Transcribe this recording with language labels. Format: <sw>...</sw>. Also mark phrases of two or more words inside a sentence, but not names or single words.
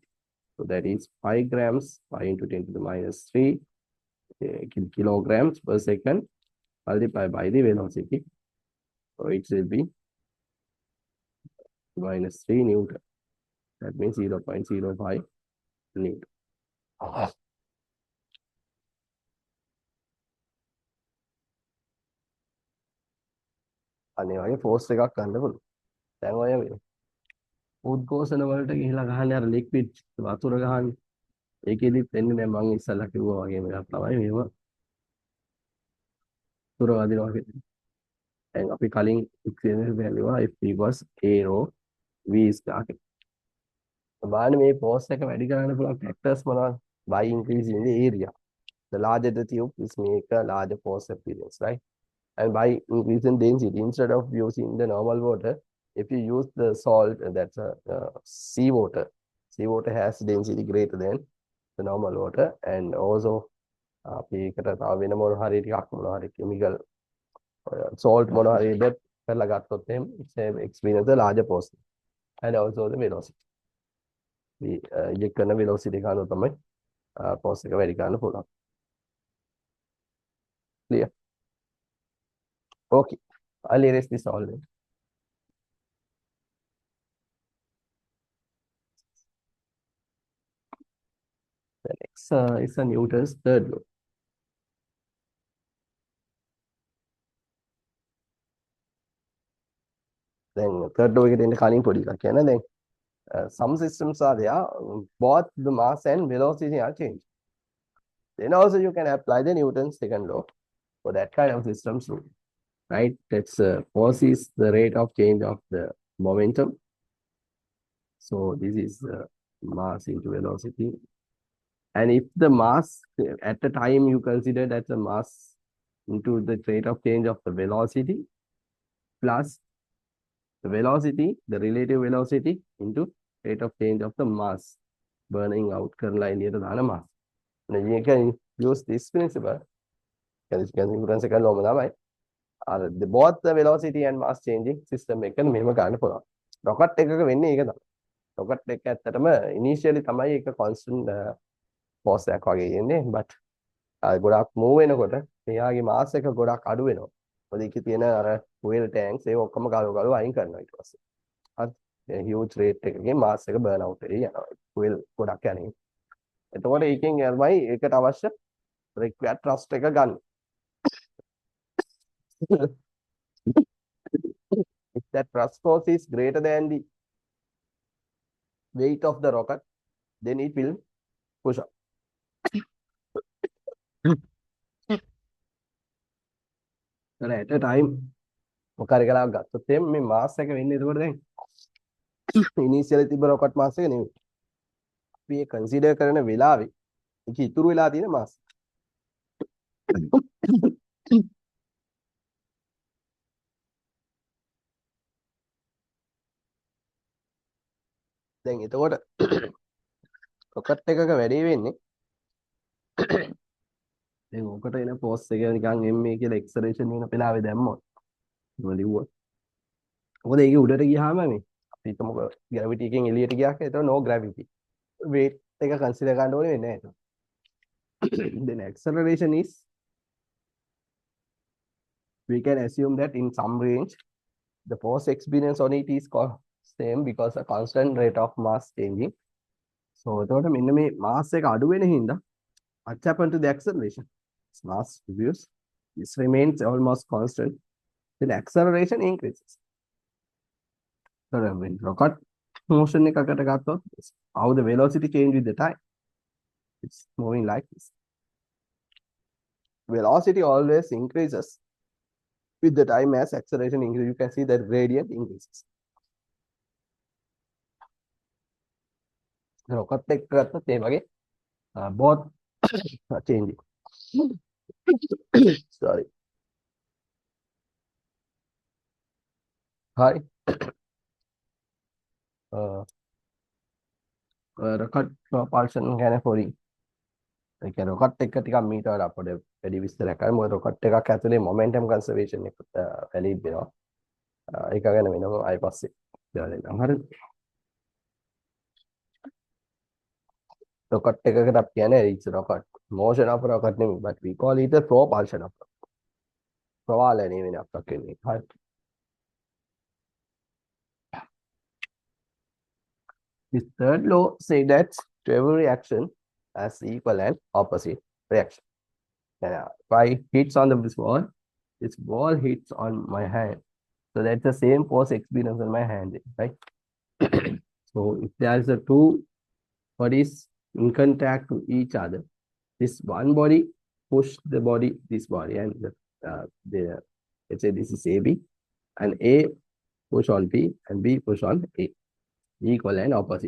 <en>So that is 5 grams, 5 into 10 to the minus 3 kilograms per second multiplied by the velocity. So it will be minus 3 Newton. That means 0.05 Newton.</en> <si>අනේ වගේ ෆෝස් එකක් ගන්න පුළුවන්. දැන් ඔය උද්ඝෝෂණ වලට ගිහිලා ගහන්නේ අර ලික්විඩ් වතුර ගහන්නේ. ඒකෙදිත් එන්නේ නැහැ මම ඉස්සල්ලා කිව්වා වගේ මේක තමයි මේව වතුර වදිනවා කියන්නේ. දැන් අපි කලින් එක්ස්පීරියන්ස් බැලුවා</si> <en>if v was a rho v is target.</en> <si>බලන්න මේ ෆෝස් එක වැඩි කරන්න පුළුවන් factors මොනවද?</si> <en>By increasing the area. The larger the tube is make a larger force appearance, right? And by increasing density, instead of using the normal water, if you use the salt, that's seawater. Seawater has density greater than the normal water, and also</en> <si>අපේකට තව වෙන මොන හරි ටිකක් මොන හරි</si> <en>chemical salt</en> <si>මොන හරි දෙත් කරලා ගත්තොත් එහෙම</si> <en>it's experience the larger force and also the velocity.</en> <si>මේ eject කරන velocity ගන්න තමයි force එක වැඩි කරන්න පුළුවන්.</si> <en>Clear? Okay, I'll erase this all then. The next is a Newton's third law. Then third law</en> <si>එකට එන්න කලින් පොඩි එකක් කියන්න.</si> <en>දැන් some systems are there, both the mass and velocity are changed. Then also you can apply the Newton's second law for that kind of systems too, right? That's force is the rate of change of the momentum. So this is mass into velocity. And if the mass at the time you consider that the mass into the rate of change of the velocity plus the velocity, the relative velocity into rate of change of the mass burning out</en> <si>කරලා එළියට දාන</si> <en>mass. And you can use this principle. Newton's second law තමයි. The both the velocity and mass changing system</en> <si>එක මෙහෙම ගන්න පුළුවන්. rocket එකක වෙන්නේ ඒක තමයි. rocket එක ඇත්තටම initially තමයි ඒක</si> <en>constant force</en> <si>එකක් වගේ එන්නේ, but ගොඩක් move වෙනකොට එයාගේ mass එක ගොඩක් අඩු වෙනවා. මොකද ඒකේ තියෙන අර fuel tanks ඒ ඔක්කොම ගලව අයින් කරනවා ඊට පස්සේ. හරි.</si> <en>huge rate</en> <si>එකකින් mass එක burn out වෙයි යනවා. fuel ගොඩක් යන්නේ. එතකොට ඒකෙන් තමයි ඒකට අවශ්‍ය</si> <en>required thrust</en> <si>එක ගන්න.</si> <en>If that thrust force is greater than the weight of the rocket, then it will push up. at a time</en> <si>මොකක් හරි කරලා ගත්තොත් එimhe මේ මාස් එක වෙන්නේ එතකොට දැන් ඉනිෂියලි තිබ්බ රොකට් මාස් එක නෙවෙයි. අපි ඒ කන්සිඩර් කරන වෙලාවේ ඒක ඉතුරු වෙලා තියෙන මාස්. දැන් එතකොට රොකට් එකක වැඩේ වෙන්නේ දැන් ඕකට එන ෆෝස් එක නිකන් ma කියලා ඇක්සලරේෂන් වෙන වෙලාවේ දැම්මොත් ඒක ලිව්වොත් මොකද ඒක උඩට ගියාම මේ අපි හිතමුකෝ ග්‍රැවිටි එකෙන් එළියට ගියා කියලා එතකොට</si> <en>no gravity</en> <si>weight එක කන්සිඩර් ගන්න ඕනේ වෙන්නේ නැහැ.</si> <en>Then acceleration is we can assume that in some range the force experience on it is same because a constant rate of mass changing.</en> <si>So එතකොට මෙන්න මේ mass එක අඩු වෙන හින්දා</si> <en>what happened to the acceleration? Its mass reduces, this remains almost constant, then acceleration increases. So when rocket motion</en> <si>එකකට ගත්තොත්</si> <en>how the velocity change with the time? It's moving like this. Velocity always increases with the time as acceleration increases. You can see that gradient increases.</en> <si>rocket එක ගත්තොත් ඒ වගේ</si> <en>both are changing. Sorry. Hi. rocket propulsion</en> <si>ගැන පොඩි ඒ කියන්නේ rocket එක ටිකක් මීට වඩා අපිට වැඩි විස්තරයක් කරමු. මොකද rocket එකක් ඇතුලේ</si> <en>momentum conservation</en> <si>එක වැලිඩ් වෙනවා. ඒක ගැන වෙනම ආයෙ පස්සේ දාලා දෙන්නම්. හරිද?</si> <en>rocket</en> <si>එකකට අපි කියන්නේ</si> <en>it's rocket motion of rocket නෙමෙයි but we call it the propulsion of rocket.</en> <si>ප්‍රවාලනය වෙන අපක් වෙන්නේ. හරි.</si> <en>This third law say that to every reaction has equal and opposite reaction. If I hits on this ball hits on my hand. So that's the same force experience on my hand, right? So if there is a two bodies in contact to each other, this one body push the body, this body, and let's say this is AB, and A push on B, and B push on A, equal and opposite.</en>